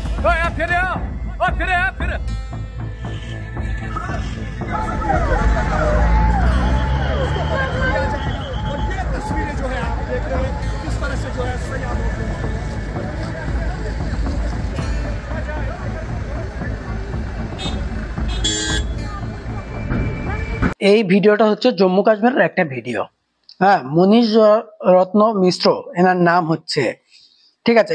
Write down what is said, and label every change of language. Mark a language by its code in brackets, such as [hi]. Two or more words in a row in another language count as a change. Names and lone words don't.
[sv] Ja, fyra. [hi] और ये तस्वीरें जो है आप देख रहे हैं किस तरह से जो है सयानों को [bn] এই ভিডিওটা হচ্ছে জম্মু কাশ্মীরের একটা ভিডিও। হ্যাঁ, মনীষ রত্ন মিশ্র এনার নাম হচ্ছে, ঠিক আছে।